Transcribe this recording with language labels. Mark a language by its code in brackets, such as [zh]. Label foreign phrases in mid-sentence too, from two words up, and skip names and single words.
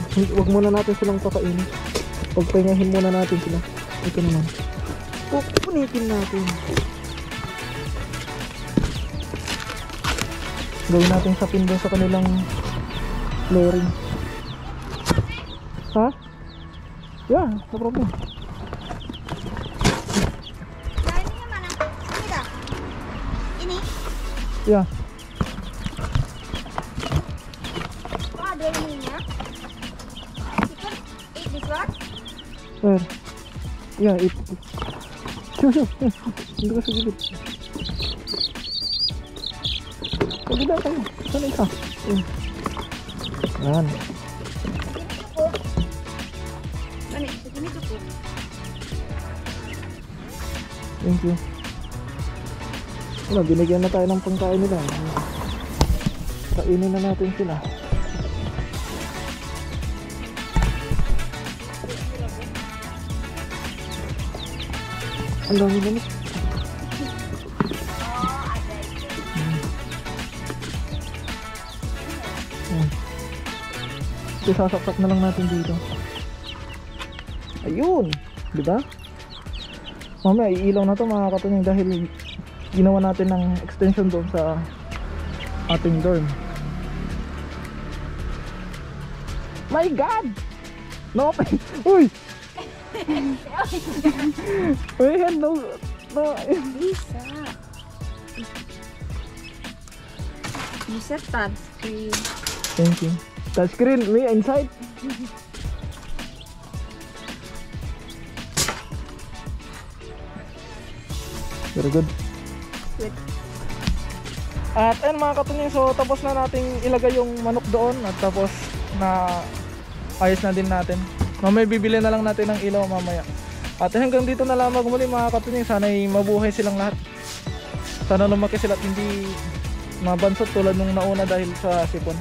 [tl] Huwag muna natin silang pakainin. Pagpahingahin muna natin sila. Ito naman. Punitin natin. Gawin natin sa pin doon sa kanilang flooring. Ha? [en] Yeah, no problem. [id] Nah, ini yang mana? Ini dah. Ini. [en] Yeah. [id] Oh, ada ininya. [en] Chicken, eat this one. Where? Yeah, it. Shoo. [tl] Hindi ko sa gilid. Pagkita kayo. Saan isa? Yan. [id] Cukup. Ini, segini cukup. [en] Thank you. [tl] Wala, binigyan na tayo ng pangkain nila. Kainin na natin sila. Ang dami naman. Oh, ada itu. So, sasaksak na lang natin dito. Ayun! Diba? Mamaya, iilaw na to mga katunyang dahil ginawa natin ng extension doon sa ating dorm. [en] My God! No! Uy! Uy, no! No! [id] Bisa. Bisa touchscreen. [en] Thank you. Touchscreen, me inside. Very good. Good. [tl] At ayun mga katunying, so tapos na nating ilagay yung manok doon at tapos na ayos na din natin. Mamaya bibili na lang natin ng ilaw mamaya. At hanggang dito na lamang muli mga katunying, sana'y mabuhay silang lahat. Sana lumaki sila at hindi mabansot tulad nung nauna dahil sa sipon.